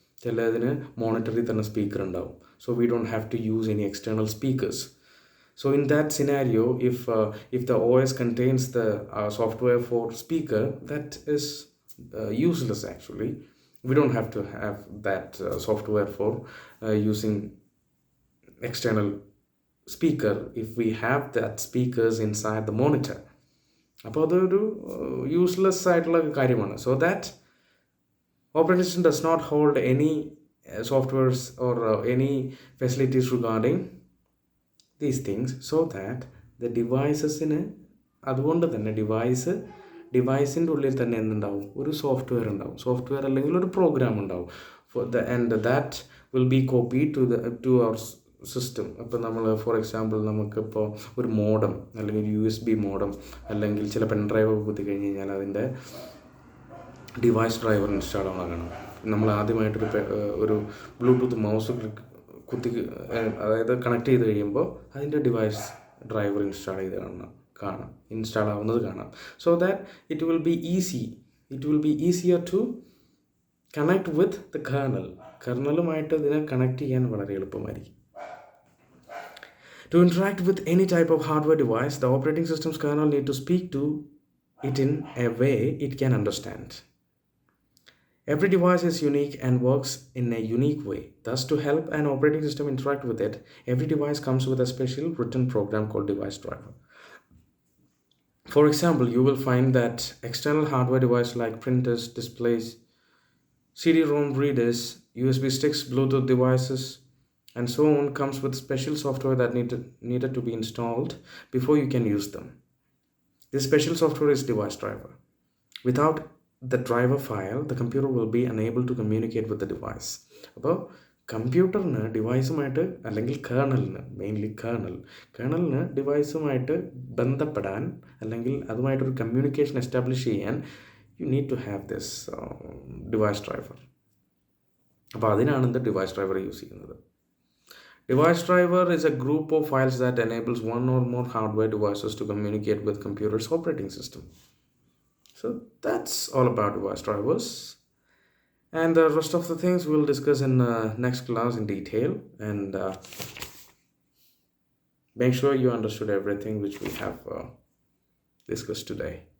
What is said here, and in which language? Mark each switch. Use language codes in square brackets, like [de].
[ml] ചിലതിന് മോണിറ്ററിൽ തന്നെ സ്പീക്കർ ഉണ്ടാവും. [en] So we don't have to use any external speakers. So in that scenario, if the OS contains the software for speaker, that is useless actually. We don't have to have that software for using external speaker if we have that speakers inside the monitor. [ml] അപ്പോൾ അതൊരു useless ആയിട്ടുള്ള കാര്യമാണ്. [en] so that operating system does not hold any softwares or any facilities regarding these things, so that the [ml] ഡിവൈസസിന് അതുകൊണ്ട് തന്നെ ഡിവൈസിൻ്റെ ഉള്ളിൽ തന്നെ എന്തുണ്ടാവും, ഒരു സോഫ്റ്റ്വെയർ ഉണ്ടാവും. സോഫ്റ്റ്വെയർ അല്ലെങ്കിൽ ഒരു പ്രോഗ്രാം ഉണ്ടാവും [en] And that will be copy to our system. [ml] അപ്പോൾ നമ്മൾ ഫോർ എക്സാമ്പിൾ നമുക്കിപ്പോൾ ഒരു മോഡം അല്ലെങ്കിൽ USB മോഡം അല്ലെങ്കിൽ ചില പെൻ ഡ്രൈവ് കുത്തി കഴിഞ്ഞ് കഴിഞ്ഞാൽ അതിൻ്റെ ഡിവൈസ് ഡ്രൈവർ ഇൻസ്റ്റാൾ ആകണം. നമ്മൾ ആദ്യമായിട്ടൊരു ഒരു ബ്ലൂടൂത്ത് മൗസ് കുത്തി അതായത് കണക്ട് ചെയ്ത് കഴിയുമ്പോൾ അതിൻ്റെ ഡിവൈസ് ഡ്രൈവർ ഇൻസ്റ്റാൾ ചെയ്ത് കാണാം ഇൻസ്റ്റാൾ ആവുന്നത് കാണാം. [en] so that it will be easier to connect with the [ml] കെർണലുമായിട്ട് ഇതിനെ കണക്ട് ചെയ്യാൻ വളരെ എളുപ്പമായിരിക്കും. [en] To interact with any type of hardware device, the operating system's kernel need to speak to it in a way it can understand. Every device is unique and works in a unique way. Thus, to help an operating system interact with it, every device comes with a special written program called device driver. For example, you will find that external hardware devices like printers, displays, CD-ROM readers, USB sticks, Bluetooth devices, and so on comes with special software that needed to be installed before you can use them. This special software is device driver. Without the driver file, the computer will be unable to communicate with the device. [ml] അപ്പോൾ കമ്പ്യൂട്ടറിന് ഡിവൈസുമായിട്ട് അല്ലെങ്കിൽ mainly കേർണലിന് ഡിവൈസുമായിട്ട് ബന്ധപ്പെടാൻ അല്ലെങ്കിൽ അതുമായിട്ടൊരു communication establish ചെയ്യാൻ [en] You need to have this device driver. [ml] അപ്പോൾ അതിനാണ് ഇത് device driver use ചെയ്യുന്നത്. [en] Device driver is a group of files that enables one or more hardware devices to communicate with computer's operating system. So that's all about device drivers, and the rest of the things we'll discuss in next class in detail, and make sure you understood everything which we have discussed today.